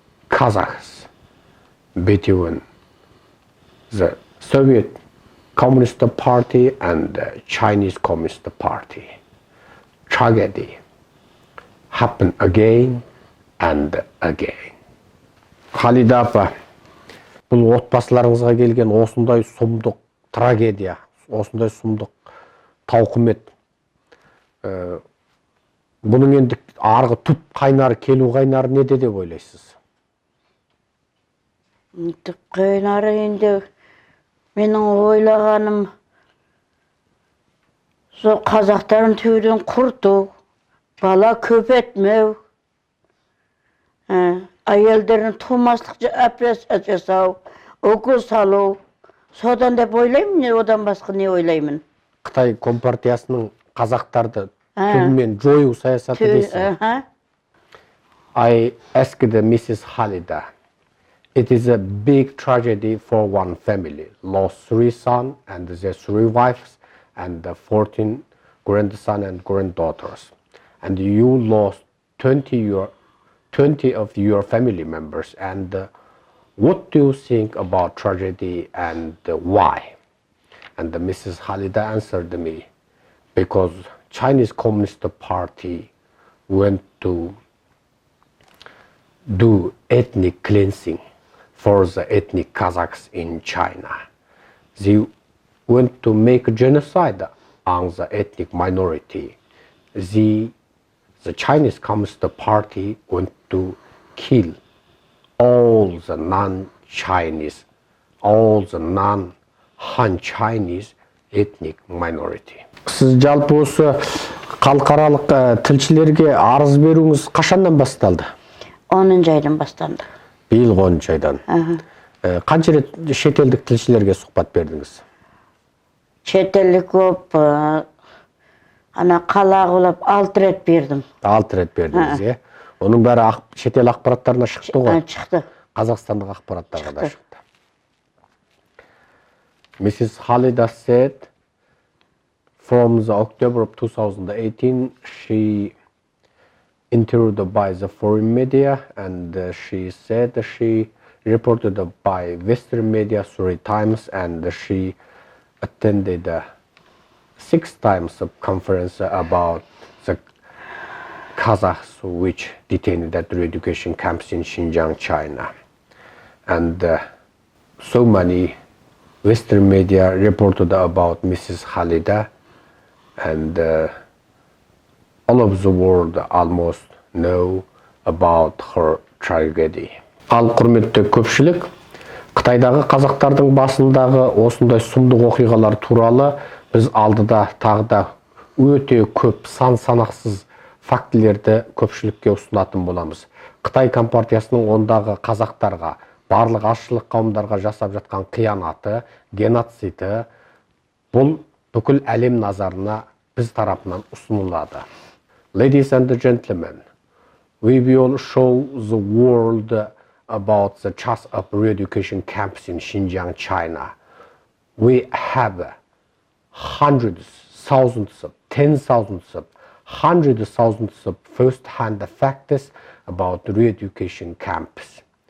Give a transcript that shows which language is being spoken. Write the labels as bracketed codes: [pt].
[en] Kazakhs between the Soviet Communist Party and the Chinese Communist Party. Tragedy happened again and again. [kk] Халида апа, бұл отбасыларыңызға келген осындай сұмдық трагедия, осындай сұмдық тауқымет, бұның енді арғы түп қайнары, келу қайнары неде деп ойлайсыз? Түп қайнары енді менің ойлағаным сол қазақтарын төбеден құрту, бала көп етмеу, әйелдерін тумастық жасау, укол салу, содан деп ойлаймын, одан басқа не ойлаймын? Қытай компартиясының қазақтарды түбімен жою саясаты дейсіз. [en] I asked Mrs. Khalida, it is a big tragedy for one family, lost 3 sons and their 3 wives and 14 grandsons and granddaughters, and you lost 20 of your family members, and what do you think about tragedy and why? And Mrs. Khalida answered me, because Chinese Communist Party went to do ethnic cleansing for the ethnic Kazakhs in China. They went to make genocide on the ethnic minority. The Chinese Communist Party went to kill all the non-Chinese, all the non-Han Chinese ethnic minority. [kk] Сіз жалпы осы халықаралық тілшілерге арыз беруіңіз қашаннан басталды? 10 айдан басталды. Биыл 10 айдан. Қанша рет шетелдік тілшілерге сұхбат бердіңіз? Шетелдік көп, ана қала қылып 6 рет бердім. 6 рет бердіңіз, е? Оның бәрі шетел ақпараттарына шықты ғой? Шықты. Қазақстандық ақпараттарға да шықты. [en] Mrs. Khalida said, from the October of 2018, she interviewed by the foreign media, and she said she reported by Western media 3 times, and she attended 6 times a conference about the Kazakhs which detained at re-education camps in Xinjiang, China. And so many Western media reported about Mrs. Khalida, and All of the world almost know about her tragedy. [kk] Ал құрметті көпшілік, Қытайдағы қазақтардың басындағы осындай сұмдық оқиғалар туралы біз алдыда тағы да өте көп сан-санақсыз фактілерді көпшілікке ұсынатын боламыз. Қытай компартиясының ондағы қазақтарға, барлық азшылық қауымдарға жасап жатқан қиянаты, геноциді бұл бүкіл әлем назарына біз тарапынан ұсынылады. [en] Ladies and gentlemen, we will show the world about the charts of re-education camps in Xinjiang, China. We have hundreds, thousands, tens of thousands of, hundreds of thousands of first-hand facts about re-education camps.